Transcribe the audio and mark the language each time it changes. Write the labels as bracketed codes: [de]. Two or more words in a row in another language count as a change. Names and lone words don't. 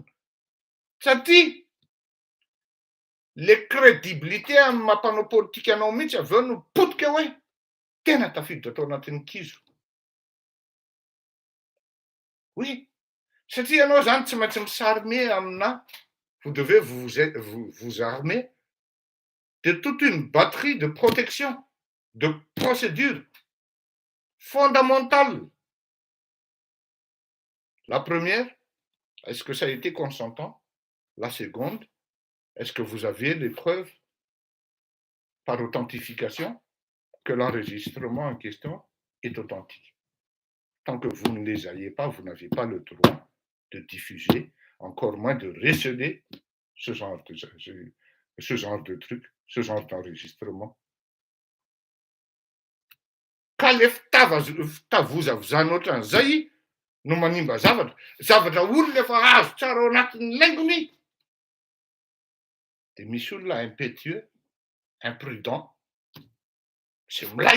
[mg] Satria [fr] le crédibilité [mg] amin'ny mampanao politika anao mihitsy avy eo no potika hoe tena tafiditra tao anatin'ny kizo. Oui, satria ianao zany tsy maintsy misarme amina, [fr] vous devez vous armer de toute une batterie de protection, de procédures fondamentales. La première, est-ce que ça a été consentant? La seconde, est-ce que vous aviez les preuves par authentification que l'enregistrement en question est authentique? Tant que vous ne les ayez pas, vous n'avez pas le droit de diffuser, encore moins de receler ce genre de truc, ce genre d'enregistrement. [mg] Kalef tavozavozana ohatran'izay no manimba zavatra olona efa azo tsara ao anatin'ny laingony. Dia misy olona [fr] impétueux, imprudent, [mg] sy milay.